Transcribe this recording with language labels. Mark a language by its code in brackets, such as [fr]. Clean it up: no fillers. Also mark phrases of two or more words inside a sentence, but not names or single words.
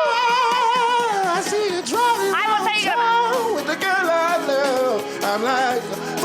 [en] I see you driving [mk] Ајмо се играме. [en] with the girl I love. I'm like,